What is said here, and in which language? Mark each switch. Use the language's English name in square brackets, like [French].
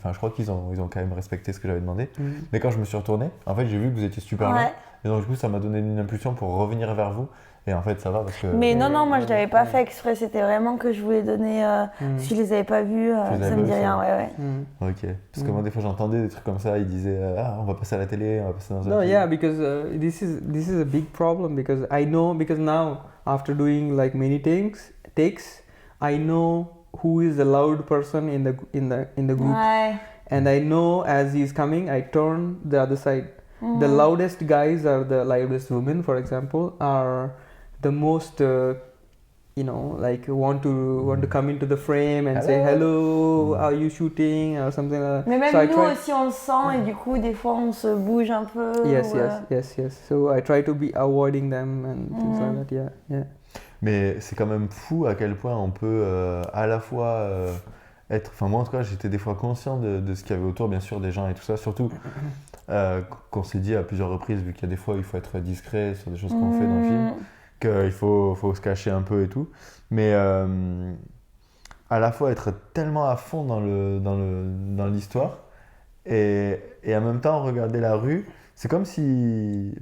[French] Enfin, je crois qu'ils ont quand même respecté ce que j'avais demandé. Mais quand je me suis retourné, en fait, j'ai vu que vous étiez super loin. Et donc, du coup, ça m'a donné une impulsion pour revenir vers vous. Et en fait, ça va parce que. Mais non, moi, je l'avais pas fait exprès. C'était vraiment que je voulais donner. Si je les avais pas vus, ça me dit rien. Ouais. Ok. Parce que moi, des fois, j'entendais des trucs comme ça. Ils disaient, on va passer à la télé, on va passer dans un film. [English] No, yeah, because this is a big problem because I know, because now after doing like many takes, I know who is the loud person in the group. [French] Ouais. [English] And I know as he's coming, I turn the other side. The loudest guys are the loudest women, for example, are the most like want to come into the frame and say hello, are you shooting or something like that. [French] Mais même nous aussi on le sent et du coup des fois on se bouge un peu. [English] Yes. So I try to be avoiding them and things like that. Yeah. [French] Mais c'est quand même fou à quel point on peut à la fois être... Enfin moi en tout cas j'étais des fois conscient de ce qu'il y avait autour, bien sûr, des gens et tout ça, surtout qu'on s'est dit à plusieurs reprises, vu qu'il y a des fois il faut être discret sur des choses qu'on fait dans le film, qu'il faut se cacher un peu et tout, mais à la fois être tellement à fond dans l'histoire et en même temps regarder la rue, c'est comme si...